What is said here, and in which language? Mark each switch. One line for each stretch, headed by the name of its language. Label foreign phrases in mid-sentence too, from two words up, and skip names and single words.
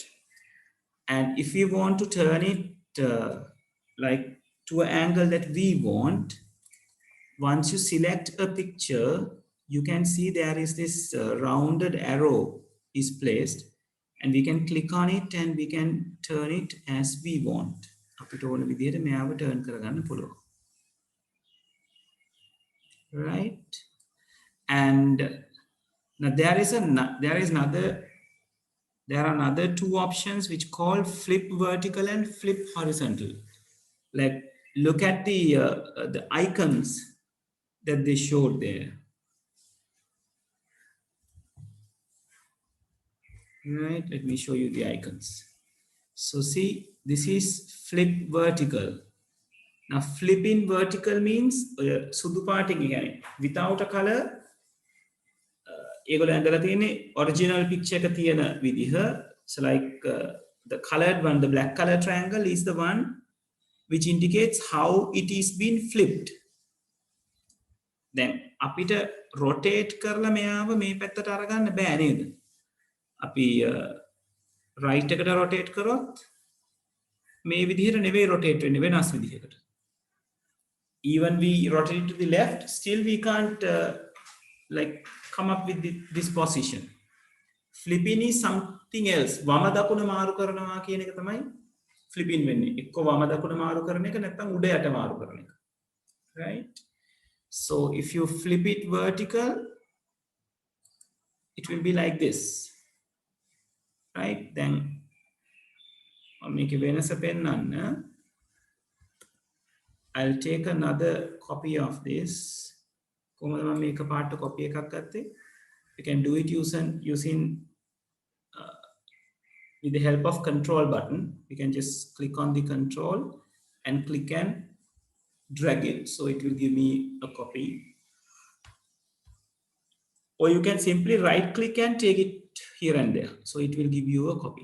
English: And if we want to turn it like to an angle that we want, once you select a picture, you can see there is this rounded arrow is placed, and we can click on it and we can turn it as we want.
Sinhala: අපිට ඕන විදිහට මෙයාව turn කරගන්න පුළුවන්.
English: Right? And now there are another two options which call flip vertical and flip horizontal. Like look at the icons that they showed there. Right, let me show you the icons. So see, this is flip vertical. Now flipping vertical means
Sinhala: සුදු පාටින් කියන්නේ
English: without a color.
Sinhala: ඒගොල්ලෝ ඇඳලා තියෙන්නේ original picture එක තියෙන විදිහ.
English: So like the colored one, the black color triangle is the one which indicates how it is being flipped.
Sinhala: Then අපිට rotate කරලා මෙයාව මේ පැත්තට අරගන්න බෑ නේද? අපි right එකට rotate කරොත් මේ විදිහට නෙවෙයි rotate වෙන්නේ, වෙනස් විදිහකට.
English: Even we rotate to the left, still we can't like come up with this position. Flipping is something else.
Sinhala: වම දකුණ මාරු කරනවා කියන එක තමයි flipping වෙන්නේ. එක්ක වම දකුණ මාරු කරන එක නැත්නම් උඩ යට මාරු කරන එක.
English: Right? So if you flip it vertical, it will be like this.
Sinhala: Right? Then මේක වෙනස පෙන්නන්න.
English: I'll take another copy of this.
Sinhala: කොහොමද මම මේක පාට copy එකක් ගත්තේ?
English: You can do it using with the help of control button. You can just click on the control and click and drag it, so it will give me a copy. Or you can simply right click and take it here and there, so it will give you a copy.